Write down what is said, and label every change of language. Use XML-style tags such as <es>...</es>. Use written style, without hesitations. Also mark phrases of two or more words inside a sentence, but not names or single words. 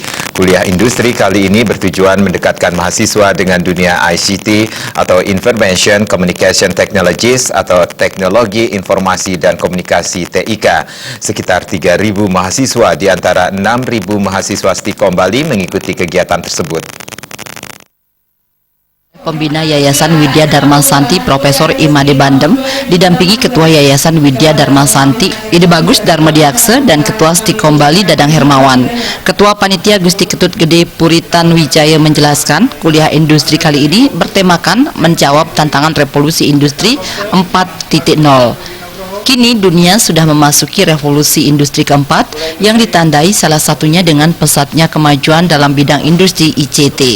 <id>Kuliah industri kali ini bertujuan mendekatkan mahasiswa dengan dunia ICT atau</id> <en>Information Communication Technologies</en> <id>atau Teknologi Informasi dan Komunikasi TIK. Sekitar 3.000 mahasiswa di antara 6.000 mahasiswa Stikom Bali mengikuti kegiatan tersebut. Pembina Yayasan Widya Dharma Santi Profesor Imade Bandem didampingi Ketua Yayasan Widya Dharma Santi Ide Bagus Dharma Diakse dan Ketua Stikom Bali Dadang Hermawan. Ketua Panitia Gusti Ketut Gede Puritan Wijaya menjelaskan kuliah industri kali ini bertemakan menjawab tantangan revolusi industri 4.0. Kini dunia sudah memasuki revolusi industri keempat yang ditandai salah satunya dengan pesatnya kemajuan dalam bidang industri ICT.</id>